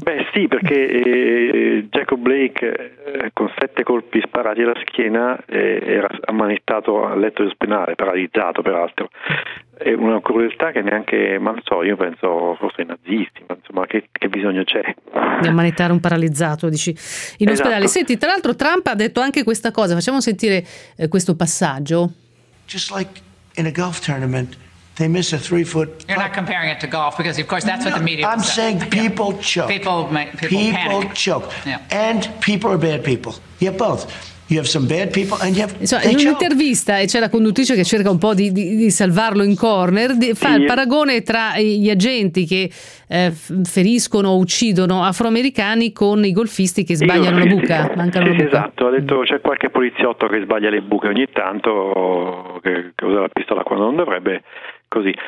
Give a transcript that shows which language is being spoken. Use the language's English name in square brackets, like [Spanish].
[Italian] Beh sì, perché Jacob Blake con 7 colpi sparati alla schiena era ammanettato al letto di ospedale, paralizzato peraltro. È una crudeltà che neanche, ma non so, io penso forse ai nazisti, ma insomma che bisogno c'è di ammanettare un paralizzato, dici, in ospedale. Esatto. Senti, tra l'altro Trump ha detto anche questa cosa, facciamo sentire questo passaggio. [English] Just like in a golf tournament they miss a 3-foot. You're not comparing it to golf because of course that's what the media I'm saying said. People choke. People panic. Choke. Yeah. And people are bad people. You have both. You have some bad people and you have, [Italian] insomma, in un'intervista, e c'è la conduttrice che cerca un po' di salvarlo in corner, fa il paragone tra gli agenti che feriscono o uccidono afroamericani con i golfisti che sbagliano la buca. Mancano sì, esatto, ha detto c'è qualche poliziotto che sbaglia le buche ogni tanto, che usa la pistola quando non dovrebbe, così.